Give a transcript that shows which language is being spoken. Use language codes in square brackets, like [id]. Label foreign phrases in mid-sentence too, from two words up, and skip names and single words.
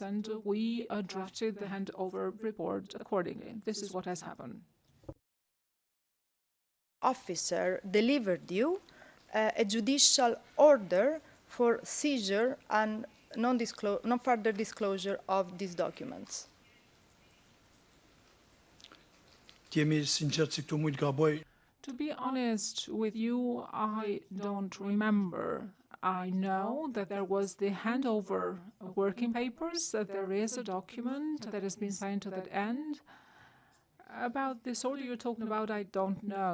[en] And we drafted the handover report accordingly. This is what has happened. Officer delivered you a judicial order for seizure and non further disclosure of these documents. [sq] t'jemi sinqert si këtu mund të gaboj. [en] To be honest with you, I don't remember. I know that there was the handover working papers, that there is a document that has been signed to that end. About this order you're talking about, I don't know.